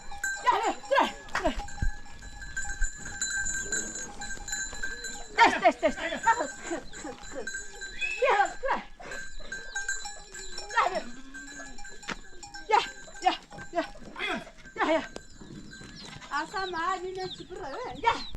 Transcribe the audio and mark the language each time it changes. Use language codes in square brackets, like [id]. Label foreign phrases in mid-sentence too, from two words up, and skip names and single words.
[en] Test. Yeah. Asa maad yun ang siguro. Yeah.